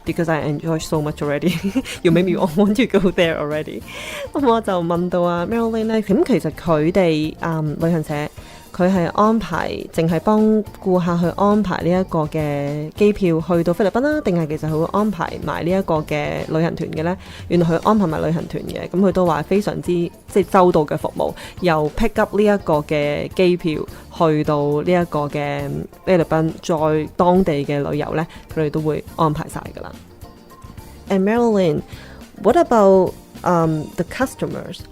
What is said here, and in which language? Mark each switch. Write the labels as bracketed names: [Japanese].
[English] Because I enjoy so much already. You make me want to go there already. [Cantonese] 咁我就問到啊 Marilyn 咧，咁其實佢哋旅行社佢係安排淨係幫顧客去安排呢一個嘅機票去到菲律賓啦，定係其實佢會安排埋呢一個嘅旅行團嘅呢？原來佢安排埋旅行團嘅，咁佢都話非常之即係周到嘅服務，由 pick up 呢一個嘅機票去到呢一個嘅菲律賓，再當地嘅旅遊呢，佢哋都會安排晒㗎啦。 [English] And Marilyn, what about the customers?